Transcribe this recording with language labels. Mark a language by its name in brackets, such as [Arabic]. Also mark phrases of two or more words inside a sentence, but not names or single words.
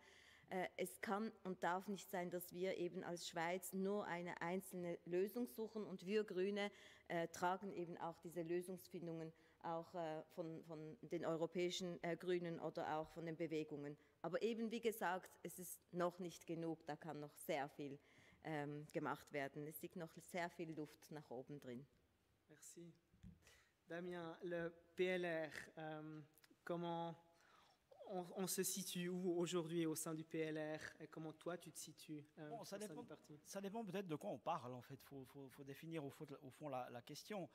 [German] Es kann und darf nicht sein, dass wir eben als Schweiz nur eine einzelne Lösung suchen und wir Grüne tragen eben auch diese Lösungsfindungen auch von den europäischen Grünen oder auch von den Bewegungen. Aber eben wie gesagt, es ist noch nicht genug, da kann noch sehr viel gemacht werden. Es liegt noch sehr viel Luft nach oben drin. Merci. [French] Damien, le PLR, comment on se situe où aujourd'hui au sein du PLR et comment toi tu te situes bon, au sein du parti? Ça dépend peut-être de quoi on parle en fait. Faut définir au fond la question.